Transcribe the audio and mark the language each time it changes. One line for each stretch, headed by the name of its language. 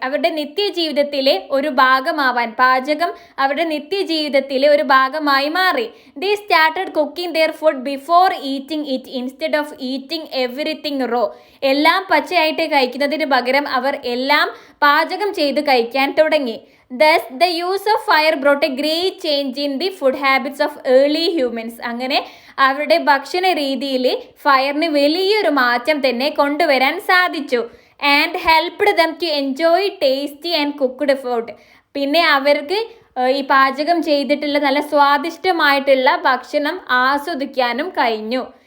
Malayalam: അവരുടെ നിത്യജീവിതത്തിലെ ഒരു ഭാഗമാവാൻ പാചകം അവരുടെ നിത്യജീവിതത്തിലെ ഒരു ഭാഗമായി മാറി.
English: They started cooking their food before eating it instead of eating everything raw.
Malayalam: എല്ലാം പച്ചയായിട്ട് കഴിക്കുന്നതിന് പകരം അവർ എല്ലാം പാചകം ചെയ്ത് കഴിക്കാൻ തുടങ്ങി.
English: Thus, the use of fire brought a great change in the food habits of early humans.
Malayalam: അങ്ങനെ അവരുടെ ഭക്ഷണ രീതിയിൽ ഫയറിന് വലിയൊരു മാറ്റം തന്നെ കൊണ്ടുവരാൻ സാധിച്ചു.
English: And helped them to enjoy tasty and cooked food.
Malayalam: പിന്നെ അവർക്ക് ഈ പാചകം ചെയ്തിട്ടുള്ള നല്ല സ്വാദിഷ്ടമായിട്ടുള്ള ഭക്ഷണം ആസ്വദിക്കാനും കഴിഞ്ഞു.